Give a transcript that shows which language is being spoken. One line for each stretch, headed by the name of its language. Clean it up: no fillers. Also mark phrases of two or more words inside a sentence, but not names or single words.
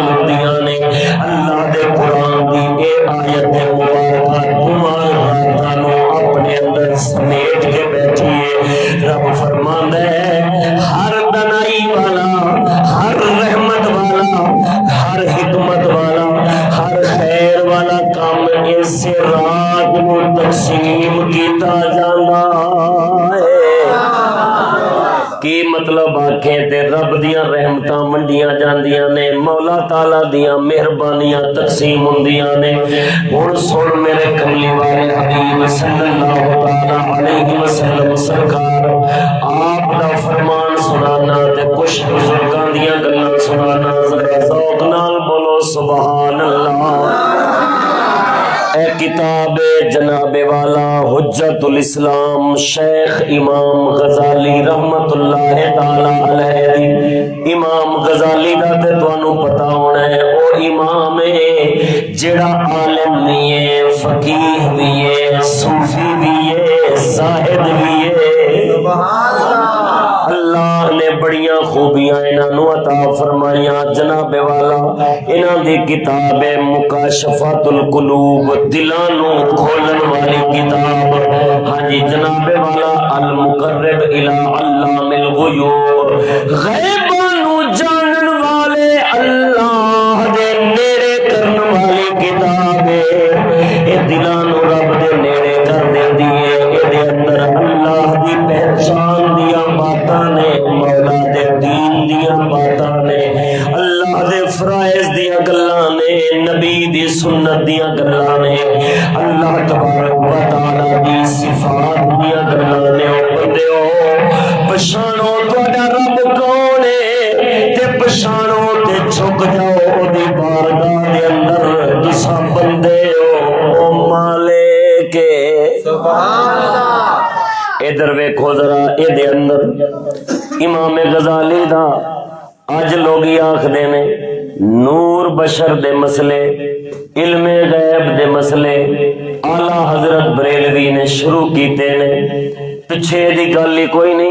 Punjabi: ہوندیاں نے اللہ دے قرآن دی اے آیت مبارکہ تمہارا اپنے اندر سمیٹ کے بیٹھیے رب فرماندا ہے ہر دنائی والا ہر رحمت والا ہر حکمت والا ہر خیر والا کام
Urdu: اس رات کو
Punjabi: تقسیم کیتا جانا ہے کی مطلب آکھیں تے رب دیاں رحمتاں منڈیاں جاندیاں نے مولا تعالی دیاں مہربانیاں تقسیم ہوندیاں نے ہن سن میرے کملی والے حبیب
Arabic: صلی اللہ تعالی علیہ وسلم
Punjabi: سرکار آپ دا فرمان سنانا تے کچھ بزرگاں دیاں گلاں سنانا ذرا ذوق نال بولو
Arabic: سبحان اللہ
Punjabi: اے کتاب جناب والا حجت الاسلام شیخ امام غزالی
Arabic: رحمت اللہ تعالی علیہ
Punjabi: دی امام غزالی دا تے تانوں پتہ ہونا ہے او امام ہے جڑا عالم نہیں ہے فقیہ بھی ہے صوفی بھی ہے زاہد بھی ہے
Arabic: سبحان اللہ
Punjabi: اللہ نے بڑیاں خوبیاں انہاں نو عطا فرمائیاں جناب والا انہاں دی کتاب ہے مکاشفات القلوب دلاں نو کھولن والی کتاب ہاں جی جناب والا
Arabic: المقرب الی علام الغیوب
Punjabi: غیباں نو جانن والے اللہ دے نیڑے کرن والی کتاب ہے اے دلاں نو رب دے نیڑے کر دیندی ہے اے دے اندر اللہ دی پہچان دیاں باتاں نے مولا دے دین دیاں باتاں نے اللہ دے فرائض دیاں گلاں نے نبی دی سنت دیاں گلاں نے
Arabic: اللہ تبارک و تعالی
Punjabi: دی صفات دیاں گلاں نے او بندیو پہچانو تہاڈا رب کون ہے تے پہچانو تے جھک جاؤ او دی بارگاہ دے اندر تساں بندے ہو او مالک
Arabic: سبحان اللہ
Punjabi: ادھر ویکھو امام غزالی دا اج لوگ آخدے نے نور بشر دے مسئلے، علم غیب دے مسئلے اعلی حضرت بریلوی نے شروع کیتے نے، پچھے دی گل ہی کوئی نہیں۔